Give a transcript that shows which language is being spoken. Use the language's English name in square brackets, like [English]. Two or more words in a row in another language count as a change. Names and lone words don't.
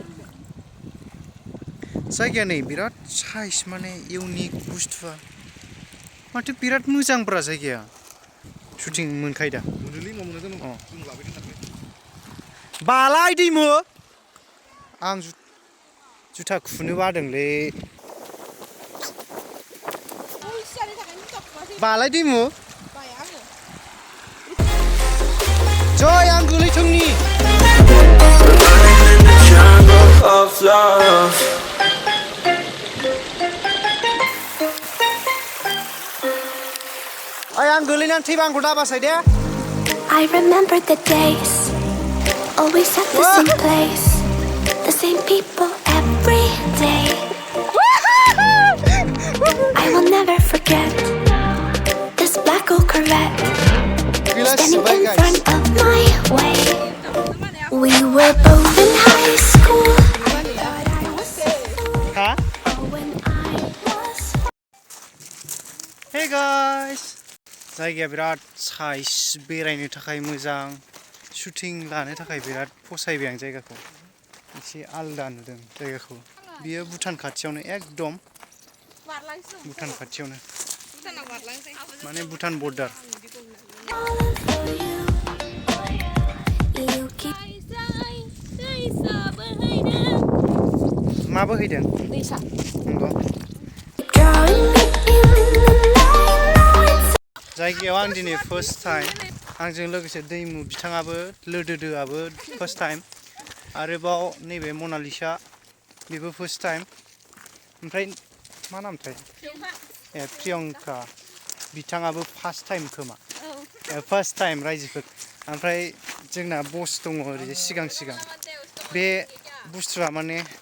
[Bodo] जायगाया नै बिराद साइज माने इउनिक बुस्थुआ माथो बिराद मोजांब्रा जायगाया शुटिं मोनखायो दा बालाय दैमु आं जुथा खुनो बादोंलै बालाय दैमु जय आं गोलैथोंनि [English] Running in the jungle of love. [Bodo] आं गोलैनानै थैबा आंखौ दाबासाय दे [English] I remember the days, always at the same place, the same people every day. I will never forget this black old Corvette standing in front of my way. We were both in high school. ha When I was hey guys [Bodo] जायगाया बिराद साइज बेरायनो थाखाय मोजां शुटिं लानो थाखाय बिराद फसायबाय आं जायगाखौ एसे आलदा नुदों जायगाखौ बियो भुटान खाथियावनो एकदम भुटान खाथियावनो माने भुटान बर्डार [English] falling for you. You keep [Bodo] मा बोहैदों दैसा नंगौ [English] drawing me in the night. Now it's [Bodo] जायगायाव आं दिनै [English] first time [Bodo] आंजों लोगोसे दैमु बिथाङाबो लोदोदोआबो [English] first time [Bodo] आरोबाव नैबे मनालिसा बेबो [English] first time [Bodo] ओमफ्राय मा नामथाय ए प्रियंका बिथाङाबो [English] first time [Bodo] खोमा [English] first time [Bodo] रायजोफोर ओमफ्राय जोंना बस दङ ओरैजाय सिगां बे बुस्थुआ माने